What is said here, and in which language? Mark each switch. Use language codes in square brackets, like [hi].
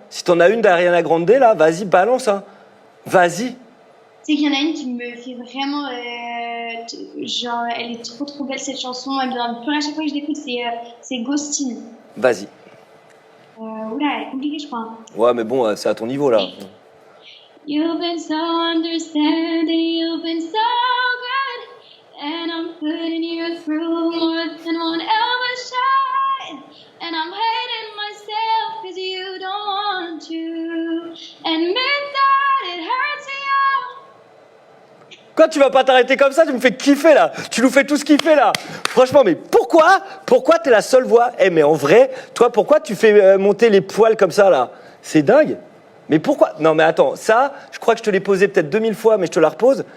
[fr] Si t'en as une d'Ariana Grande, là, vas-y, balance. Hein. Vas-y. C'est qu'il y en a une qui me fait vraiment. Genre, elle est trop belle cette chanson. Elle me donne plus à chaque fois que je l'écoute, c'est Ghostin. Vas-y. Elle est compliquée, je crois. Hein. Ouais, mais bon, c'est à ton niveau, là. [en] You've been so understanding, you've been so good, and I'm putting you through more than one ever shine, and I'm hating myself cause you don't want to admit that it hurts you. [fr] Quoi, tu vas pas t'arrêter comme ça? Tu me fais kiffer, là. Tu nous fais tous kiffer, là. Franchement, mais pourquoi t'es la seule voix? Mais en vrai, toi, pourquoi tu fais monter les poils comme ça, là? C'est dingue. Mais pourquoi? Non, mais attends, ça, je crois que je te l'ai posé peut-être 2000 fois, mais je te la repose.